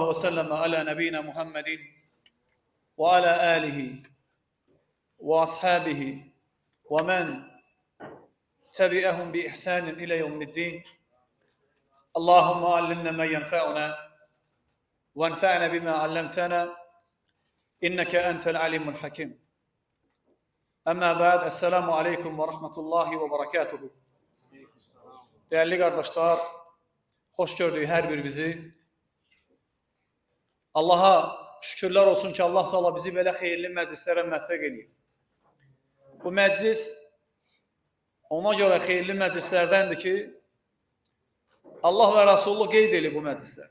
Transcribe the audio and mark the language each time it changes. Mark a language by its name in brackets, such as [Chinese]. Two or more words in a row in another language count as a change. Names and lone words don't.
[Arabic] وسلم على نبينا محمد وعلى آله وأصحابه ومن تبعهم بإحسان إلى يوم الدين اللهم علمنا ما ينفعنا وانفعنا بما علمتنا إنك أنت العليم الحكيم أما بعد السلام عليكم ورحمة الله وبركاته. [Turkish] Değerli kardeşler, hoş gördük her birimizi. Allah'a şükürler olsun ki Allah Teala bizi böyle hayırlı meclislere müvaffak ediyor. Bu meclis ona göre hayırlı meclislerdendir ki Allah ve Resulü [Azerbaijani] qeyd edir [Turkish] bu meclisler.